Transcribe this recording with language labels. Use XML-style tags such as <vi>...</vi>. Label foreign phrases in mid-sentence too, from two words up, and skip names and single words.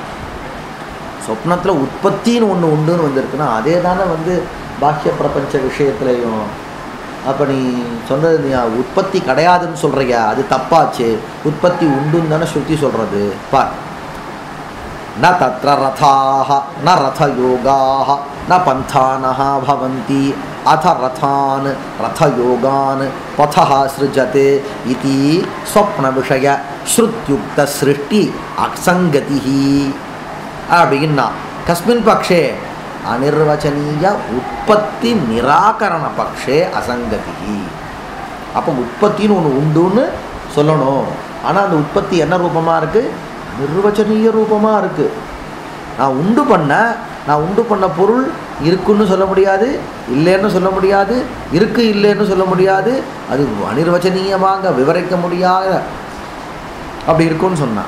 <ta>சொப்னத்தில் உற்பத்தின்னு ஒன்று உண்டுன்னு வந்திருக்குன்னா அதே தானே பாஹ்ய பிரபஞ்ச விஷயத்துலையும். அப்போ நீ சொன்னது நீ உற்பத்தி கிடையாதுன்னு சொல்கிறியா, அது தப்பாச்சு. உற்பத்தி உண்டுன்னு தானே ஸ்ருதி சொல்கிறது.</ta> <sa>பார், न तत्र रथाः न रथयोगाः न पन्थानः भवन्ति अथ रथान् रथयोगान् पथः सृजते इति स्वप्नविषय श्रुत्युक्तसृष्टि असङ्गतिः அப்படின்னா कस्मिन् पक्षे अनिर्वचनीय उत्पत्ति निराकरण पक्षे असङ्गतिः</sa> <ta>அப்போ உற்பத்தின்னு ஒன்று உண்டுன்னு சொல்லணும். ஆனால் அந்த உற்பத்தி என்ன ரூபமாக இருக்குது? நிர்வச்சனீய ரூபமாக இருக்குது. நான் உண்டு பண்ண பொருள் இருக்குன்னு சொல்ல முடியாது, இல்லைன்னு சொல்ல முடியாது, இருக்கு இல்லைன்னு சொல்ல முடியாது, அது அனிர்வச்சனீயமாக விவரிக்க முடியாத அப்படி இருக்குன்னு சொன்னான்.</ta>